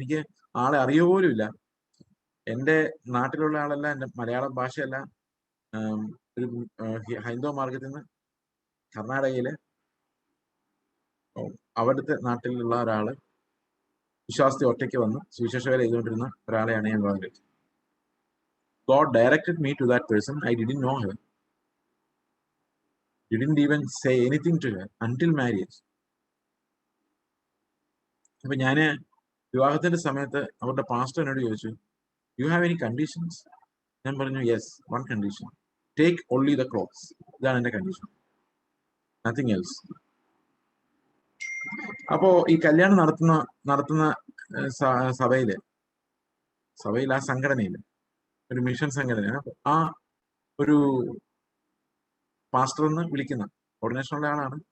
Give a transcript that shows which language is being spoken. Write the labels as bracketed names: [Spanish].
[Malayalam] എനിക്ക് ആളെ അറിയുക പോലും ഇല്ല. എന്റെ നാട്ടിലുള്ള ആളല്ല, എന്റെ മലയാള ഭാഷയല്ല. ഒരു ഹൈന്ദവ മാർഗത്തിൽ നിന്ന് കർണാടകയിലെ അവിടുത്തെ നാട്ടിലുള്ള ഒരാള് വിശ്വാസത്തെ ഒറ്റയ്ക്ക് വന്ന് സുവിശേഷ വേല ചെയ്തുകൊണ്ടിരുന്ന ഒരാളെയാണ് ഞാൻ വിവാഹം കഴിച്ചത്. [English] God directed me to that person. I didn't know her. Didn't even say anything to her until marriage. [Malayalam] അപ്പൊ ഞാന് വിവാഹത്തിന്റെ സമയത്ത് അവരുടെ പാസ്റ്റർ എന്നോട് ചോദിച്ചു, [English] You have any conditions? [Malayalam] ഞാൻ പറഞ്ഞു, [English] Yes, one condition, take only the clothes. [Malayalam] ഇതാണ് എന്റെ കണ്ടീഷൻ, [English] Nothing else. [Malayalam] അപ്പോ ഈ കല്യാണം നടത്തുന്ന സഭയില് ആ സംഘടനയില് ഒരു മിഷൻ സംഘടന, ആ ഒരു പാസ്റ്റർ എന്ന് വിളിക്കുന്ന ഓർഡിനേഷനുള്ള ആളാണ്.